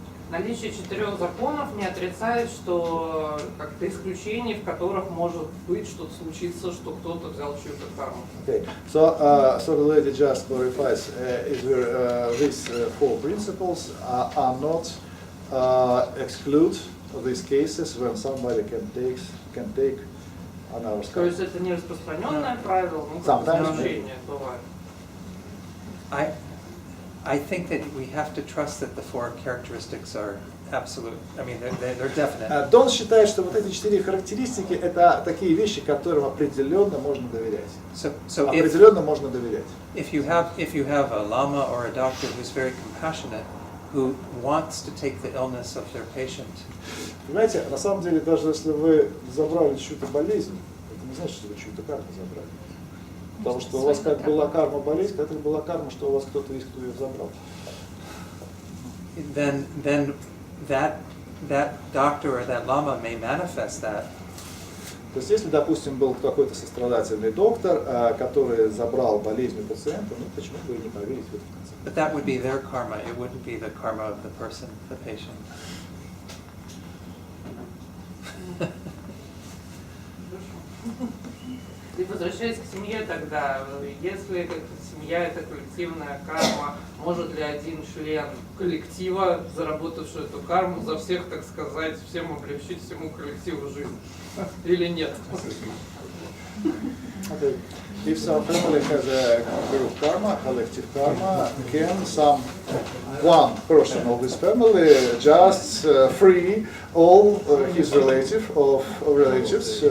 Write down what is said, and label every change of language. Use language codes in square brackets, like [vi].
[ru] Наличие 4 законов не отрицает, что как-то исключений, в которых может быть что-то случится, что кто-то взял чью-то карму. [en] Okay, so the lady just clarifies: is there these 4 principles are not exclude these cases when somebody can take on our [ru] То есть это не распространенное правило, но исключение бывает. [en] I think that we have to trust that the 4 characteristics are absolute. I mean, they're definite. [ru] Дон считает, что вот эти 4 характеристики это такие вещи, которым определенно можно доверять. [en] So [ru] определенно можно доверять. [en] If you have a lama or a doctor who's very compassionate, who wants to take the illness of their patient. [ru] Понимаете, на самом деле, даже если вы забрали чью-то болезнь, это не значит, что вы чью-то карму забрали. Потому что у вас как была карма болезнь, так и была карма, что у вас кто-то есть, кто ее забрал. [en] Then that doctor or that lama may manifest that. [ru] То есть, если, допустим, был какой-то сострадательный доктор, который забрал болезнь у пациента, ну почему бы и не поверить в это в конце? [en] But that would be their karma. It wouldn't be the karma of the person, the patient. [ru] И возвращаясь к семье тогда, если семья это коллективная карма, может ли один член коллектива, заработавший эту карму, за всех, так сказать, всем облегчить всему коллективу жизнь? Или нет? [en] Okay. If some family has a group karma, collective karma, can one person of this family just free all his relatives from their karma?